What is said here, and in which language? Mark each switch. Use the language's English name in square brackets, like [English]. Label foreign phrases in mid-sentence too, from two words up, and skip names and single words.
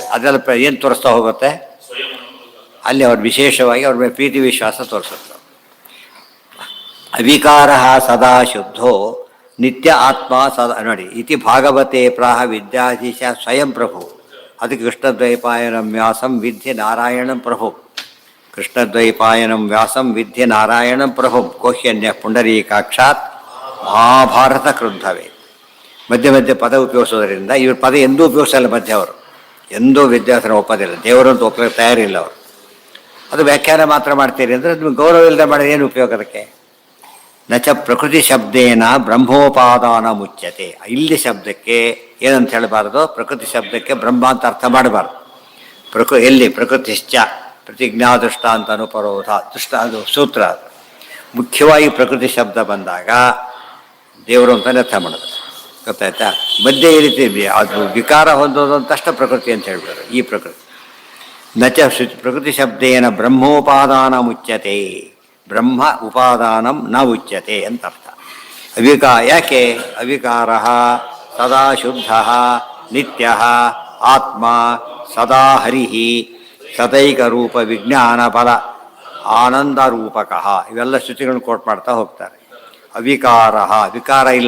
[Kannada] ಅದೆಲ್ಲ ಏನು ತೋರಿಸ್ತಾ ಹೋಗುತ್ತೆ? ಅಲ್ಲಿ ಅವ್ರು ವಿಶೇಷವಾಗಿ ಅವ್ರ ಮೇಲೆ ಪ್ರೀತಿ ವಿಶ್ವಾಸ ತೋರಿಸುತ್ತೆ. [Sanskrit] ಅವಿಕಾರ ಸದಾ ಶುದ್ಧೋ ನಿತ್ಯ ಆತ್ಮ ಸದಾ. ನೋಡಿ, ಇತಿ ಭಾಗವತೆ ಪ್ರಾಹ ವಿದ್ಯಾಧೀಶ ಸ್ವಯಂ ಪ್ರಭು. ಅದಕ್ಕೆ ಕೃಷ್ಣದ್ವೈಪಾಯನಂ ವ್ಯಾಸಂ ವಿದ್ಯೆ ನಾರಾಯಣಂ ಪ್ರಭು. ಕೃಷ್ಣದ್ವೈಪಾಯನಂ ವ್ಯಾಸಂ ವಿದ್ಯೆ ನಾರಾಯಣಂ ಪ್ರಭು. ಕೋಹ್ಯನ್ಯ ಪುಂಡರೀಕಾಕ್ಷಾತ್ ಮಹಾಭಾರತ ಕ್ರುದ್ಧವೇ. [Kannada] ಮಧ್ಯೆ ಮಧ್ಯೆ ಪದ ಉಪಯೋಗಿಸೋದ್ರಿಂದ ಇವ್ರ ಪದ ಎಂದೂ ಉಪಯೋಗಿಸಲ್ಲ. ಮಧ್ಯೆ ಅವರು ಎಂದೂ ವಿದ್ಯಾರ್ಥಿನ ಒಪ್ಪೋದಿಲ್ಲ. ದೇವರಂತೂ ಒಪ್ಪಲಿಕ್ಕೆ ತಯಾರಿಲ್ಲ ಅವರು. ಅದು ವ್ಯಾಖ್ಯಾನ ಮಾತ್ರ ಮಾಡ್ತೀರಿ ಅಂದರೆ ನಿಮ್ಗೆ ಗೌರವ ಇಲ್ಲದೆ ಮಾಡೋದು ಏನು ಉಪಯೋಗ ಅದಕ್ಕೆ? [Sanskrit] ನಚ ಪ್ರಕೃತಿ ಶಬ್ದೇನ ಬ್ರಹ್ಮೋಪಾದಾನ ಮುಚ್ಯತೆ. [Kannada] ಇಲ್ಲಿ ಶಬ್ದಕ್ಕೆ ಏನಂತ ಹೇಳಬಾರ್ದು? ಪ್ರಕೃತಿ ಶಬ್ದಕ್ಕೆ ಬ್ರಹ್ಮ ಅಂತ ಅರ್ಥ ಮಾಡಬಾರ್ದು. [Sanskrit] ಎಲ್ಲಿ ಪ್ರಕೃತಿಶ್ಚ ಪ್ರತಿಜ್ಞಾ ದೃಷ್ಟಾಂತ ಅನುಪರೋಧ [Kannada] ಅದು ಸೂತ್ರ. ಮುಖ್ಯವಾಗಿ ಪ್ರಕೃತಿ ಶಬ್ದ ಬಂದಾಗ ದೇವರು ಅಂತಲೇ ಅರ್ಥ ಮಾಡೋದು, ಗೊತ್ತಾಯ್ತಾ? ಮಧ್ಯೆ ಈ ರೀತಿ ಅದು ವಿಕಾರ ಹೊಂದೋದು ಅಂತಷ್ಟ ಪ್ರಕೃತಿ ಅಂತ ಹೇಳ್ಬಿಡೋದು. [Sanskrit] ಈ ಪ್ರಕೃತಿ ನಚ ಪ್ರಕೃತಿ ಶಬ್ದೇನ ಬ್ರಹ್ಮೋಪಾದಾನ ಮುಚ್ಯತೆ. ಬ್ರಹ್ಮ ಉಪಾದಾನಂ ನ ಉಚ್ಯತೆ [Kannada] ಅಂತ ಅರ್ಥ. ಯಾಕೆ? [Sanskrit] ಅವಿಕಾರ ಸದಾ ಶುದ್ಧ ನಿತ್ಯ ಆತ್ಮ ಸದಾ ಹರಿ ಸದೈಕ ರೂಪ ವಿಜ್ಞಾನ ಫಲ ಆನಂದ ರೂಪಕ. [Kannada] ಇವೆಲ್ಲ ಶ್ರುತಿಗಳನ್ನು ಕೋಟ್ ಮಾಡ್ತಾ ಹೋಗ್ತಾರೆ. ಅವಿಕಾರ, ವಿಕಾರ ಇಲ್ಲ.